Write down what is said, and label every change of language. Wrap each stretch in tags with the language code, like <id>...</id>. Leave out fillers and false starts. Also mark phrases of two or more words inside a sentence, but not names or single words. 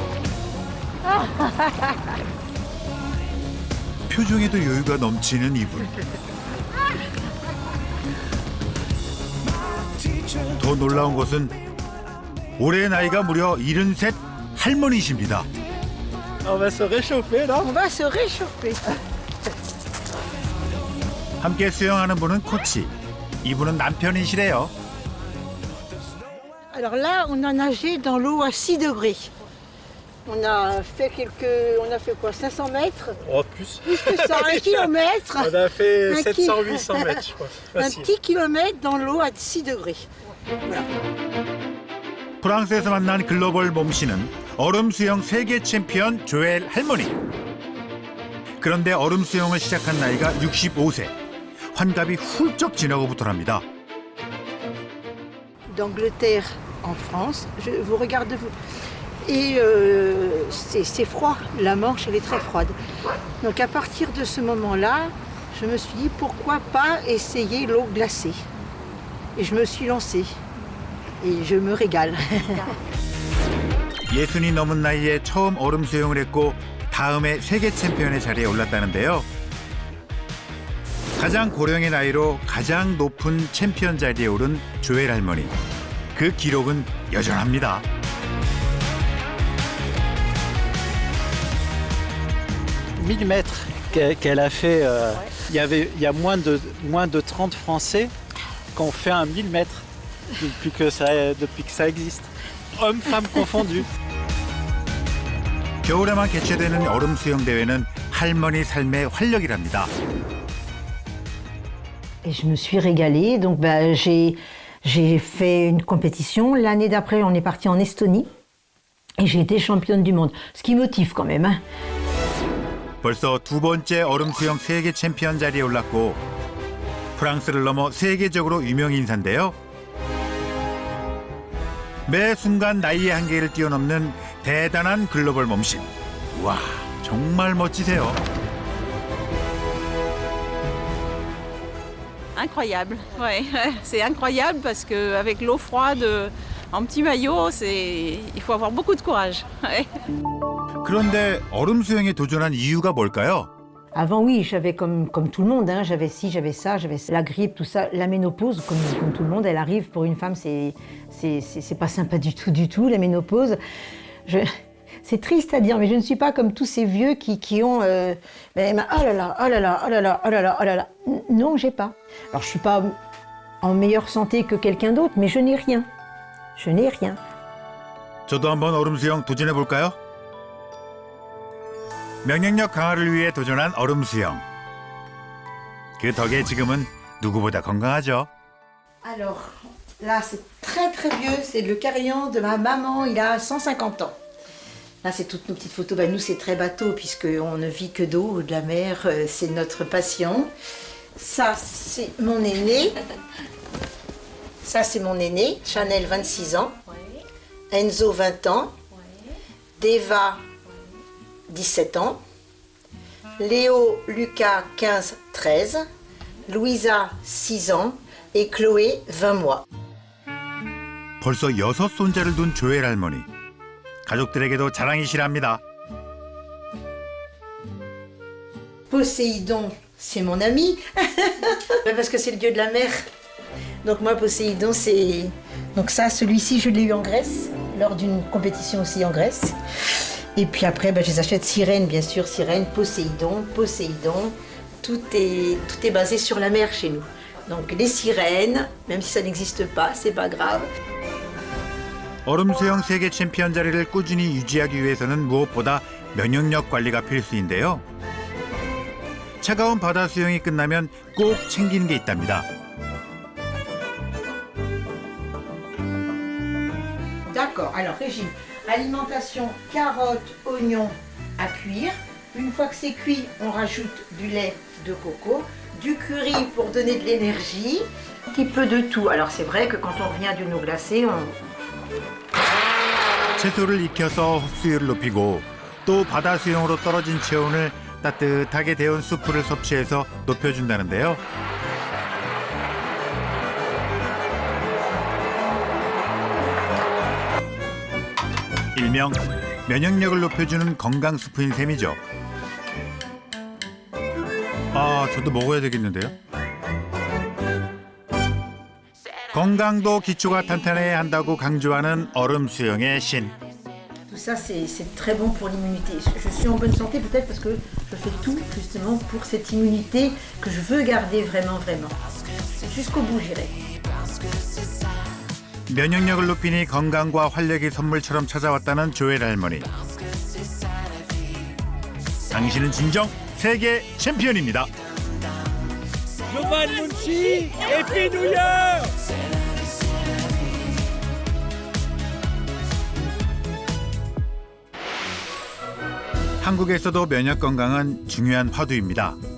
<ko>표정에도 여유가 넘치는 이분. 더 놀라운 것은 올해 나이가 무려 73 할머니십니다.</ko> <fr>On va se réchauffer là. On va se réchauffer.</fr> <ko>함께 수영하는 분은 코치. 이분은 남편이시래요.</ko> <fr>Alors là, on a nagé dans l'eau à 6 degrés. On a fait quoi, 500 mètres? Oh, plus. Plus que ça, 1 kilomètre. On a fait Un 700-800 mètres, je crois. Un Facile. petit kilomètre dans l'eau à 6 degrés. Voilà.</fr> <ko>프랑스에서 만난 글로벌 몸신은 얼음 수영 세계 챔피언 조엘 할머니. 그런데 얼음 수영을 시작한 나이가 65세. 환갑이 훌쩍 지나고부터랍니다.</ko> <fr>D'Angleterre en France, je vous regarde vous. Et c'est froid, la Manche elle est très froide. Donc à partir de ce moment-là, je me suis dit pourquoi pas essayer l'eau glacée. Et je me suis lancée. Et je me régale.</fr> <ko>60이 넘은 나이에 처음 얼음 수영을 했고 다음에 세계 챔피언의 자리에 올랐다는데요. 가장 고령의 나이로 가장 높은 챔피언 자리에 오른 조엘 할머니. 그 기록은 여전합니다.</ko> <fr>1000 mètres qu'elle a fait. Il y a moins de 30 Français qui ont fait un 1000 mètres depuis que ça existe. Hommes, femmes confondus.</fr> <ko>겨울에만 개최되는 얼음 수영 대회는 할머니 삶의 활력이랍니다.</ko> <fr>Et je me suis régalée. Donc j'ai fait une compétition. L'année d'après, on est parti en Estonie. Et j'ai été championne du monde. Ce qui motive quand même. Hein.</fr> <ko>벌써 두 번째 얼음 수영 세계 챔피언 자리에 올랐고 프랑스를 넘어 세계적으로 유명 인사인데요. 매 순간 나이의 한계를 뛰어넘는 대단한 글로벌 몸신. 와, 정말 멋지세요.</ko> <fr>Incroyable, ouais. C'est incroyable parce qu'avec l'eau froide, en petit maillot, il faut avoir beaucoup de courage. Ouais.</fr> <ko>그런데 얼음 수영에 도전한 이유가 뭘까요?</ko> <fr>Avant, oui, j'avais comme tout le monde. Hein, j'avais ci, j'avais ça, j'avais la grippe, tout ça. La ménopause, comme tout le monde, elle arrive pour une femme. C'est pas sympa du tout, la ménopause. C'est triste à dire, mais je ne suis pas comme tous ces vieux qui ont... oh là là, oh là là, oh là là, oh là là, oh là là. Non, j'ai pas. Alors, je suis pas en meilleure santé que quelqu'un d'autre, mais je n'ai rien. Je n'ai rien.</fr> <ko>저도 한번 얼음 수영 도전해 볼까요? 면역력 강화를 위해 도전한 얼음 수영. 그 덕에 지금은 누구보다 건강하죠.</ko> <fr>Alors, là c'est très très vieux, c'est le carillon de ma maman, il a 150 ans. Là c'est toutes nos petites photos, nous c'est très bateau puisqu'on ne vit que d'eau, de la mer, c'est notre passion. Ça c'est mon aîné, ça c'est mon aîné, Chanel 26 ans, Enzo 20 ans, Deva 17 ans, Léo, Lucas 15, 13, Louisa 6 ans et Chloé 20 mois.</fr> <ko>벌써 6 손자를 둔 조엘 할머니. 가족들에게도 자랑이시랍니다.</ko> <fr>Poséidon, c'est mon ami, parce que c'est le dieu de la mer. Donc moi, Poséidon, c'est... Donc ça, celui-ci, je l'ai eu en Grèce, lors d'une compétition aussi en Grèce. Et puis après, je les achète Sirène, bien sûr, Sirène, Poséidon. Tout est basé sur la mer chez nous. Donc les sirènes, même si ça n'existe pas, c'est pas grave.</fr> <ko>얼음 수영 세계 챔피언 자리를 꾸준히 유지하기 위해서는 무엇보다 면역력 관리가 필수인데요. 차가운 바다 수영이 끝나면 꼭 챙기는 게 있답니다.</ko> <fr>D'accord, alors régime. Alimentation, carottes, oignons à cuire. Une fois que c'est cuit, on rajoute du lait de coco, du curry pour donner de l'énergie, un petit peu de tout. Alors c'est vrai que quand on revient d'une eau glacée, on...</fr> <ko>채소를 익혀서 흡수율을 높이고 또 바다 수영으로 떨어진 체온을 따뜻하게 데운 수프를 섭취해서 높여준다는데요. 일명 면역력을 높여주는 건강 스프인 셈이죠. 아, 저도 먹어야 되겠는데요. 건강도 기초가 탄탄해야 한다고 강조하는 얼음 수영의 신.</ko> <fr>Tout ça, c'est très bon pour l'immunité. Je suis en bonne santé peut-être parce que je fais tout justement pour cette immunité que je veux garder vraiment, vraiment. Jusqu'au bout, j'irai.</fr> <ko>면역력을 높이니 건강과 활력이 선물처럼 찾아왔다는 조엘 할머니. 당신은 진정 세계 챔피언입니다. 요만문씨</ko> <en>Happy New Year!</en> <ko>한국에서도 면역 건강은 중요한 화두입니다.</ko>